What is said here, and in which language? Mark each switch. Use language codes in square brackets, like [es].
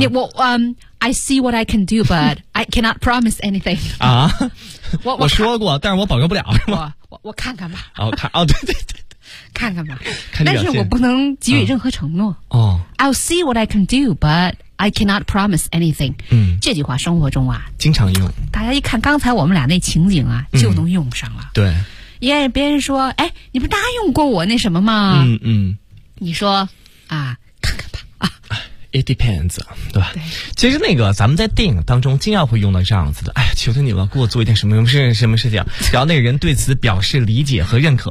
[zh] 你我 [en] I see what I can do, but I cannot promise anything。啊， [zh] 我说过，但是我保证不了，是吗？我看看吧。哦，看，哦，对对对。看看吧，看，但是我不能给予任何承诺。哦， [en] I'll see what I can do, but I cannot promise anything。嗯， [zh] 这句话生活中啊经常用，大家一看刚才我们俩那情景啊，就能用上了。对，因为别人说，哎，你不答应过我那什么吗？嗯嗯，你说啊，看看吧啊。 [en] It depends， [zh] 对吧？对，其实那个咱们在电影当中经常会用到这样子的，哎，求求你了，给我做一点什么什么事，什么事情，然后那个人对此表示理解和认可。